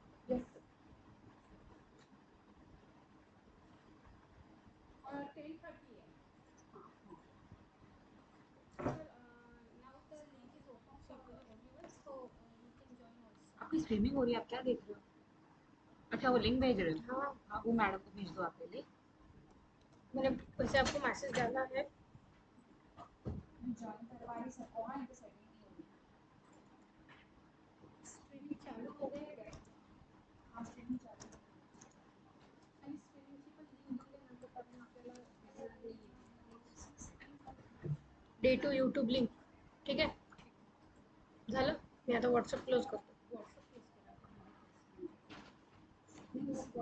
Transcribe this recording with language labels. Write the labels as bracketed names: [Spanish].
[English] Yes. [Hindi] 10:30 है. [English] Sir, now the link is open for everyone, so you can join also. [Hindi] आपकी streaming हो रही है, आप क्या देख रहे हो? अच्छा वो लिंक भेज रहे हो? हाँ हाँ वो मैडम को भेज दो आप पहले। मैंने वैसे आपको मैसेज डाला है. जॉइन करवा रही सबको, हाँ इनके सेटिंग नहीं हो रही। स्ट्रीमिंग चालू हो गए काय? हाँ स्ट्रीमिंग चालू है। [Marathi] आणि स्ट्रीमिंगची पण लिंक दिल्यानंतर कारण आपल्याला नाही येते. Day to YouTube link. ठीक आहे झालं. मी आता व्हॉट्सअप क्लोज करतो. व्हॉट्सअप क्लोज करा.